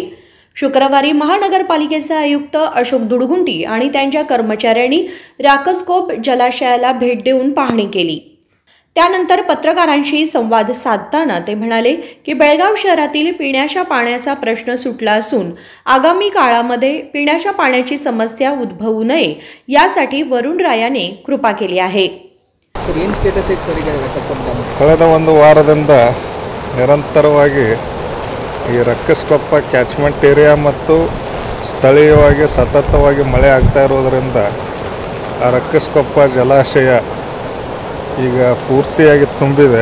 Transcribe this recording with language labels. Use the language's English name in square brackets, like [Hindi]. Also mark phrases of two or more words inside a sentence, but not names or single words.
[Marathi] शुक्रवारी महानगरपालिकेचे आयुक्त अशोक दुडगुंटी आणि त्यांच्या कर्मचाऱ्यांनी राकसकोप जलाशयाला भेट देऊन पाहणी केली। त्यानंतर पत्रकारांशी संवाद साधताना ते म्हणाले की बेळगाव शहरातील पिण्याच्या पाण्याचा प्रश्न सुटला असून आगामी काळामध्ये पिण्याच्या पाण्याची समस्या उद्भवू नये यासाठी वरुण रायाने कृपा केली आहे। [Kannada] ಕಳೆದ ಒಂದು ವಾರದಿಂದ ನಿರಂತರವಾಗಿ ಈ ರಕ್ಕಸಕೊಪ್ಪ ಕ್ಯಾಚ್ಮೆಂಟ್ ಏರಿಯಾ ಮತ್ತು ಸ್ಥಳೀಯವಾಗಿ ಸತತವಾಗಿ ಮಳೆ ಆಗ್ತಾ ಇರೋದರಿಂದ ಆ ರಕ್ಕಸಕೊಪ್ಪ ಜಲಾಶಯ ಈಗ ಪೂರ್ತಿಯಾಗಿ ತುಂಬಿದೆ।